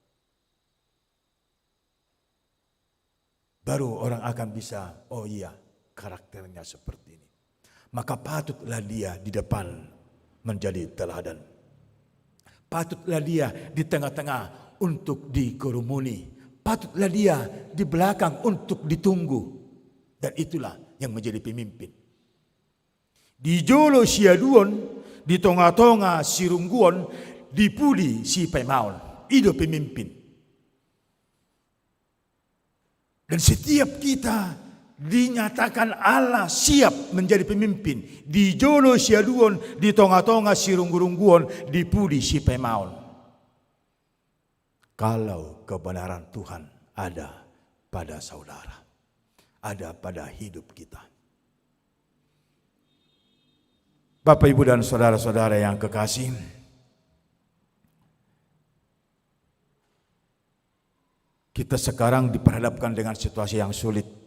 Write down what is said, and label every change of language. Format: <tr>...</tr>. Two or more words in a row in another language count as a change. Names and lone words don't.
<id>Baru orang akan bisa, oh iya, karakternya seperti ini. Maka patutlah dia di depan menjadi teladan. Patutlah dia di tengah-tengah untuk dikerumuni. Patutlah dia di belakang untuk ditunggu. Dan itulah yang menjadi pemimpin.</id> <bbc>Di jolo siaduon, di tonga-tonga sirungguon, di puli si pemaun.</bbc> <id>Itu pemimpin. Dan setiap kita dinyatakan Allah siap menjadi pemimpin.</id> <bbc>Di jolo siaduon, di tonga-tonga sirungguon, di pudi si pemaun.</bbc> <id>Kalau kebenaran Tuhan ada pada saudara, ada pada hidup kita. Bapak, Ibu, dan saudara-saudara yang kekasih, kita sekarang diperhadapkan dengan situasi yang sulit.</id>